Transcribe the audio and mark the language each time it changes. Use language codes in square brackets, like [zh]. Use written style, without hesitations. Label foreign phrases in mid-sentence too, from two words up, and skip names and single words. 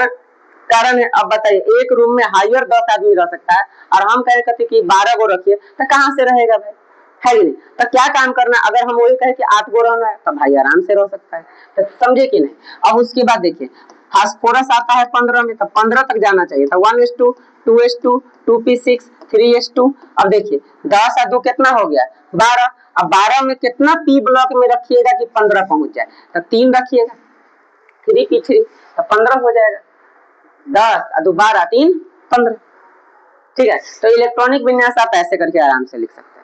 [hi] कारण है, अब बताइए एक रूम में हायर 10 आदमी रह सकता है और हम कह कहते कि 12 को रखिए, तो कहाँ से रहेगा भाई, है कि नहीं। तो क्या काम करना, अगर हम वही कहे कि 8 गो रहना है तो भाई आराम से रह सकता है, तो समझे कि नहीं। अब उसके बाद देखिए फास्फोरस आता है 15 में, तो 15 तक जाना चाहिए था 1S2 2S2 2P6 3s2। अब देखिए 10 और 2 कितना हो गया 12। अब 12 में कितना p ब्लॉक में रखिएगा कि 15 पहुंच जाए, तो 3 रखिएगा 3p3 तो 15 हो जाएगा। 10 और 2 12 3 15। ठीक है, तो इलेक्ट्रॉनिक विन्यास आप ऐसे करके आराम से लिख सकते हैं।